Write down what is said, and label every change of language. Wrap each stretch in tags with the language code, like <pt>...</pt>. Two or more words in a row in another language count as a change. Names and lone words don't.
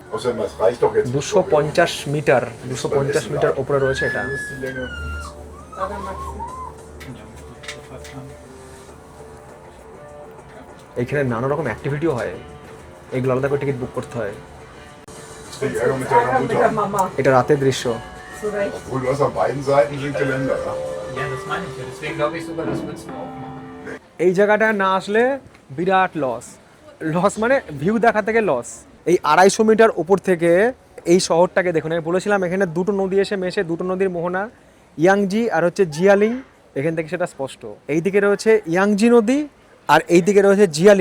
<bn>250 মিটার ওপরে রয়েছে এটা। এখানে নানা রকম অ্যাক্টিভিটিও হয়, এগুলো আলাদা করে টিকিট বুক করতে হয়। এটা রাতের দৃশ্য।</bn> <de>Obwohl du hast auf beiden Seiten sind Geländer, ja? Ja, das meine ich ja. Deswegen glaube ich sogar, das wird's auch.</de> <bn>এই জায়গাটায় না আসলে বিরাট লস মানে ভিউ দেখা থেকে লস। এই 250 মিটার উপর থেকে এই শহরটাকে দেখুন। আমি বলেছিলাম এখানে দুটো নদী এসে মেশে, দুটো নদীর মোহনা, ইয়াংজি আর হচ্ছে জিয়ালিং। এখান থেকে সেটা স্পষ্ট। এই দিকে রয়েছে ইয়াংজি নদী আর এই দিকে রয়েছে জিয়ালিং।</bn>